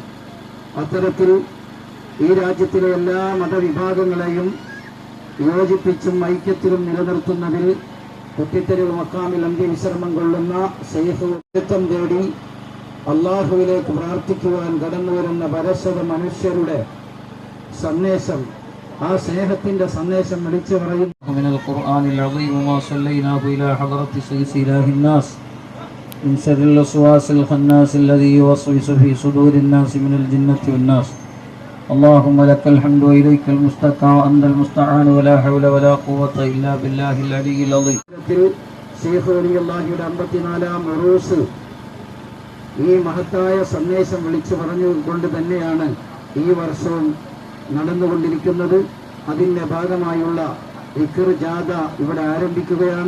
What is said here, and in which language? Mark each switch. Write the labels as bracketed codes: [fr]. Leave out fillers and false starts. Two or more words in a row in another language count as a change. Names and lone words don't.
[ml] അത്തരത്തിൽ ഈ രാജ്യത്തിലെ എല്ലാ മതവിഭാഗങ്ങളെയും യോജിപ്പിച്ചും ഐക്യത്തിലും നിലനിർത്തുന്നതിൽ കുറ്റിത്തെരുവ് മക്കാമിൽ അന്ത്യവിശ്രമം കൊള്ളുന്ന ശൈഖ് ത്വം തേടി അള്ളാഹുവിലേക്ക് പ്രാർത്ഥിക്കുവാൻ കടന്നുവരുന്ന പരസ്പര മനുഷ്യരുടെ സന്ദേശം, ആ സ്നേഹത്തിന്റെ സന്ദേശം വിളിച്ചു പറയുന്നു. [ar] اللهم لك الحمد وإليك المستقى وأنت المستعان ولا حول ولا قوة إلا بالله العلي العظيم. [ml] ശൈഖ് വലിയുള്ളാഹിയുടെ 54-ാം ഉറൂസ് ഈ മഹത്തായ സന്ദേശം വിളിച്ചു പറഞ്ഞുകൊണ്ട് തന്നെയാണ് ഈ വർഷവും നടന്നുകൊണ്ടിരിക്കുന്നത്. അതിൻ്റെ ഭാഗമായുള്ള ദിക്ർ ജാഥ ഇവിടെ ആരംഭിക്കുകയാണ്.